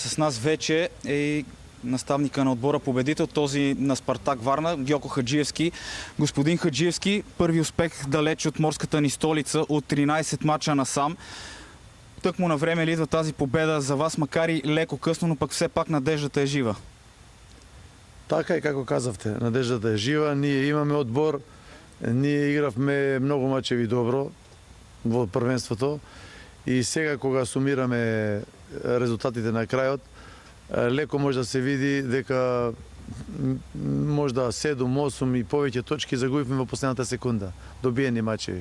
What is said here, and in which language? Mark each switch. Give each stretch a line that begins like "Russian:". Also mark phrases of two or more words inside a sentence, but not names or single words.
Bulgarian: с нас вече е и наставника на отбора победител, този на Спартак Варна, Гьоко Хаджиевски. Господин Хаджиевски, първи успех далеч от морската ни столица, от 13 мача насам. Тъкмо на време ли идва тази победа за вас, макар и леко късно, но пък все пак надеждата е жива?
Macedonian: Така и како казавте, надеждата е жива, ние имаме одбор, ние игравме многу мачеви добро во првенството и сега кога сумираме резултатите на крајот, леко може да се види дека можда 7, 8 и повеќе точки загубивме во последната секунда, добиени мачеви.